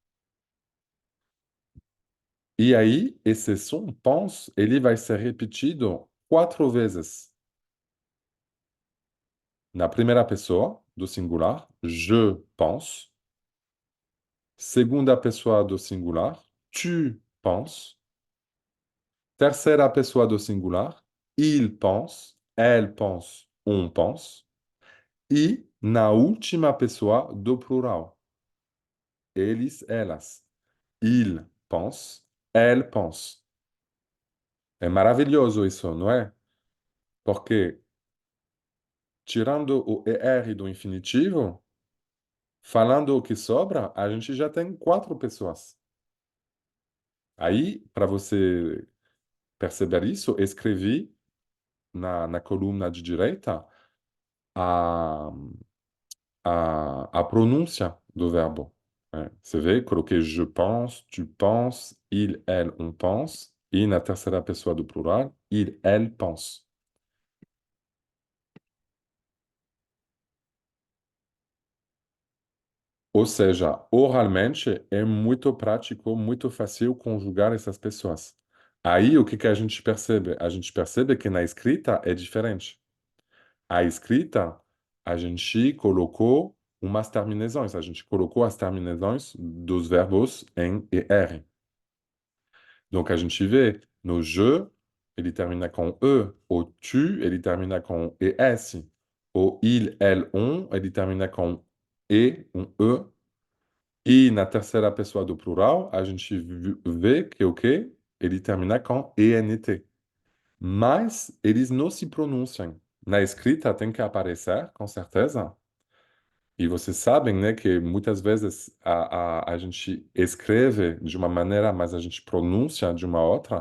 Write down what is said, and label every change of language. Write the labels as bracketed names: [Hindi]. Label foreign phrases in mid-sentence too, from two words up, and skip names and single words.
[Portuguese] E aí, esse som, pense, ele vai ser repetido 4 vezes. Na primeira pessoa do singular, [French] je pense. [Portuguese] Segunda pessoa do singular, [French] tu penses. [Portuguese] Terceira pessoa do singular, [French] il pense, elle pense, on pense. [Portuguese] E na última pessoa do plural, eles, elas. [French] Il pense, elle pense. [Portuguese] É maravilhoso isso, não é? Porque tirando o ER do infinitivo, falando o que sobra, a gente já tem 4 pessoas. Aí, para você perceber isso, escrevi na coluna de direita a, a pronúncia do verbo. Né? Você vê, coloquei [French] je pense, tu penses, il, elle, on pense, [Portuguese] e na terceira pessoa do plural, [French] il, elle pense. [Portuguese] Ou seja, oralmente é muito prático, muito fácil conjugar essas pessoas. Aí, o que que a gente percebe? A gente percebe que na escrita é diferente. A escrita, a gente colocou umas terminações, a gente colocou as terminações dos verbos em ER. Donc, a gente vê no je, ele termina com E, o tu, ele termina com ES, o [French] il, elle, on, [Portuguese] ele termina com E, um E, e na terceira pessoa do plural, a gente vê que o quê? Ele termina com ENT. Mas eles não se pronunciam. Na escrita tem que aparecer, com certeza. E vocês sabem, né, que muitas vezes a gente escreve de uma maneira, mas a gente pronuncia de uma outra.